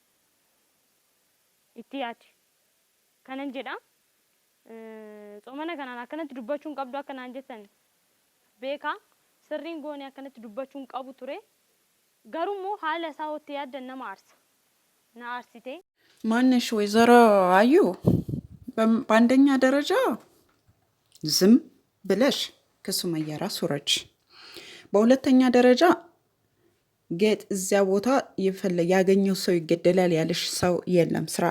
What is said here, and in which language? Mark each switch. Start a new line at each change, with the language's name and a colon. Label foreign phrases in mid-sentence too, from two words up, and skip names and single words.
Oromo: itti yaadi kanan jedha xoomana kanaan akkanatti dubbachuun qabdu akkanaan jettan beekaa sirriin goonee akkanatti dubbachuun qabu ture garuu immoo haala isaa hottee yaaddan nama aarsa na aarsitee
Amharic: ማንሽ ወይዘሮ አዩ በአንደኛ ደረጃ ዝም ብለሽ ከሱመያ ራስ ውረጅ። በሁለተኛ ደረጃ ጌጥ እዚያ ቦታ ያገኘው ሰው ይገደላል ያለሽ ሰው የለም።